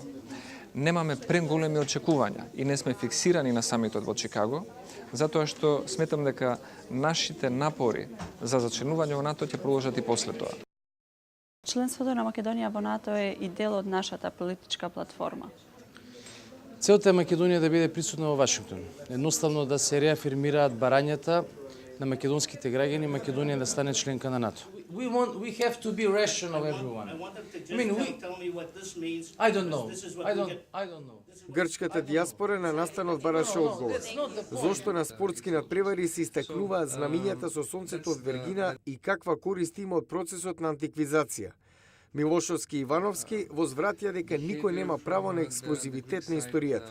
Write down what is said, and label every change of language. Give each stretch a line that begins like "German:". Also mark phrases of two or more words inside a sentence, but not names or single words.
Macedonian: Немаме преголеми очекувања и не сме фиксирани на самитот во Чикаго, затоа што сметам дека нашите напори за зачленување во НАТО ќе продолжат и после тоа. Членството на Македонија во НАТО е и дел од нашата политичка платформа. Целта е Македонија да биде присутна во Вашингтон. Едноставно да се реафирмираат барањата на македонските граѓани Македонија да стане членка на НАТО.
English: We have to be rational, everyone. I don't know. I don't know.
Macedonian: Грчката диаспора на настанот бараше одговор. Зошто на спортски надпревари се истакнуваат знамињата со сонцето од Вергина и каква корист има од процесот на антиквизација? Милошовски и Ивановски возвратија дека никој нема право на ексклузивитет на историјата.